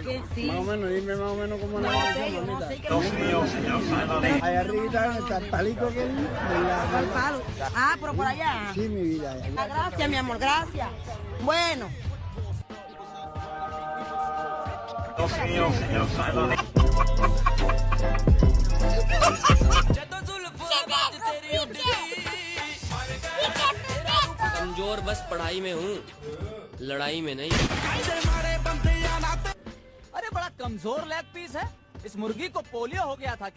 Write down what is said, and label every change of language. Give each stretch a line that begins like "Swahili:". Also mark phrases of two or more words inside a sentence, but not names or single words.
Spanish: Más o menos, dime más o menos cómo la canción, mamita. Dios mío, señor Santosh. Allá arriba está el palito que Al palo. Ah, pero por allá. Sí, mi vida. Gracias, mi amor, gracias. Bueno. Dios mío, señor Santosh.
Hindi: कमजोर बस पढ़ाई में हूँ, लड़ाई में नहीं। अरे बड़ा कमजोर
English: leg piece
Hindi: है, इस मुर्गी को पोलियो हो गया था।